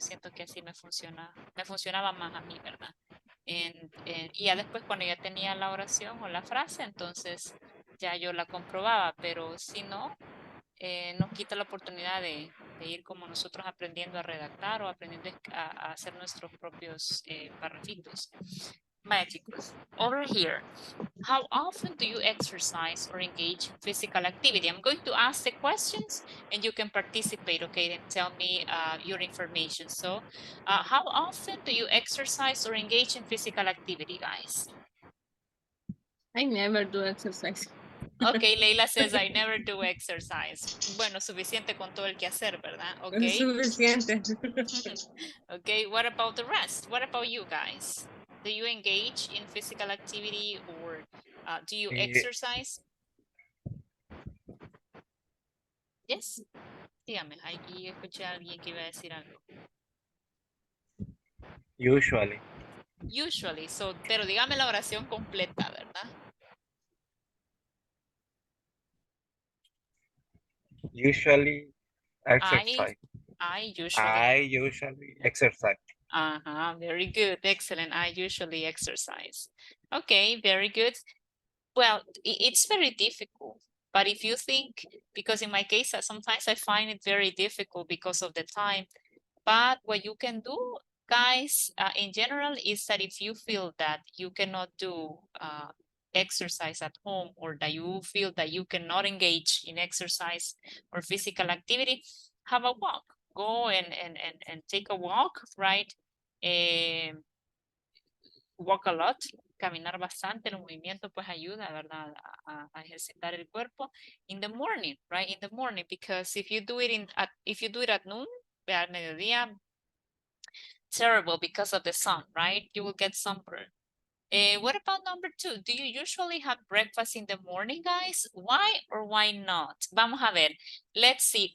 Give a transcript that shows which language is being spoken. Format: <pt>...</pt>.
<es>Siento que así me funcionaba más a mí, ¿verdad? Y ya después cuando ya tenía la oración o la frase, entonces ya yo la comprobaba, pero si no, nos quita la oportunidad de ir como nosotros aprendiendo a redactar o aprendiendo a hacer nuestros propios párrafitos.</es> <en>Magicos, over here. How often do you exercise or engage in physical activity? I'm going to ask the questions and you can participate, okay, and tell me your information. So how often do you exercise or engage in physical activity, guys? I never do exercise. Okay, Leila says, I never do exercise.</en> <es>Bueno, suficiente con todo el quehacer, ¿verdad?</es> <en>Okay.</en> <es>Suficiente.</es> <en>Okay, what about the rest? What about you guys? Do you engage in physical activity or do you exercise? Yes.</en> <es>Dígame, aquí escuché a alguien que iba a decir algo.</es> <en>Usually.</en> <es>Usually, so, pero dígame la oración completa, ¿verdad?</es> <en>Usually exercise. I I usually. usually exercise. Very good. Excellent. I usually exercise. Okay, very good. Well, it's very difficult. But if you think, because in my case, sometimes I find it very difficult because of the time. But what you can do, guys, in general, is that if you feel that you cannot do exercise at home or that you feel that you cannot engage in exercise or physical activity, have a walk. Go and take a walk, right? Walk a lot.</en> <es>Caminar bastante, el movimiento pues ayuda, ¿verdad? A ejercitar el cuerpo</es> <en>in the morning, right? In the morning, because if you do it at noon,</en> <es>al mediodía,</es> <en>terrible because of the sun, right? You will get sunburn. What about number 2? Do you usually have breakfast in the morning, guys? Why or why not?</en> <es>Vamos a ver.</es> <en>Let's see.</en>